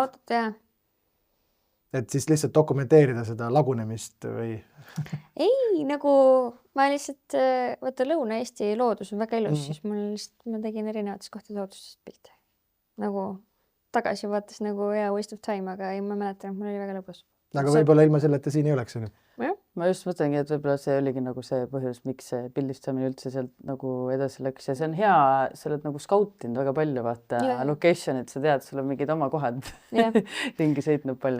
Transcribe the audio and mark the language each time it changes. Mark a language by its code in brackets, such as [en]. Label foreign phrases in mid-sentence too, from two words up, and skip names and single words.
[et] autot? Jah. Et siis lihtsalt dokumenteerida seda lagunemist või? Ei, nagu ma lihtsalt, vaata Lõuna-Eesti loodus on väga ilus, siis ma tegin erinevates kohtades loodustest pilte. Nagu tagasi vaatas nagu hea [en] waste of time, [et] aga ei, ma mäletan, et mul oli väga lõbus. Aga võib-olla ilma selleta siin ei oleks. Ma just mõtlengi, et võib-olla see oligi nagu see põhjus, miks see pildistamine üldse sealt nagu edasi läks ja see on hea, sa oled nagu skautinud väga palju, vaata location'id, sa tead, sul on mingid oma kohad ringi sõitnud palju.